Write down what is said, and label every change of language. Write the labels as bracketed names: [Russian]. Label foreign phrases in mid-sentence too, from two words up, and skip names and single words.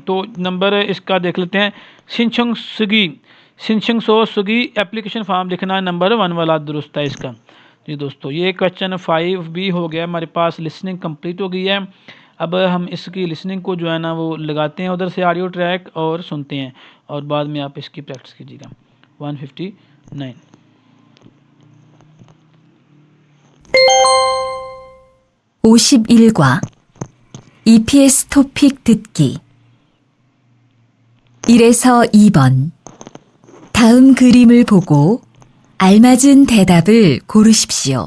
[Urdu] تو نمبر اس کا دیکھ لیتے ہیں, [Korean] 신청 쓰기 신청서 쓰기 [English] application form [Urdu] لکھنا ہے، نمبر 1 والا درست ہے اس کا. جی دوستو، یہ کوئسچن 5 بھی ہو گیا ہمارے پاس, [English] listening complete [Urdu] ہو گئی ہے. اب ہم اس کی لسننگ کو جو ہے نا وہ لگاتے ہیں ادھر سے [English] audio track [Urdu] اور سنتے ہیں، اور بعد میں آپ اس کی پریکٹس کیجیے گا. 159 [Korean] 51과 EPS 토픽 듣기 1에서 2번 다음 그림을 보고 알맞은 대답을 고르십시오.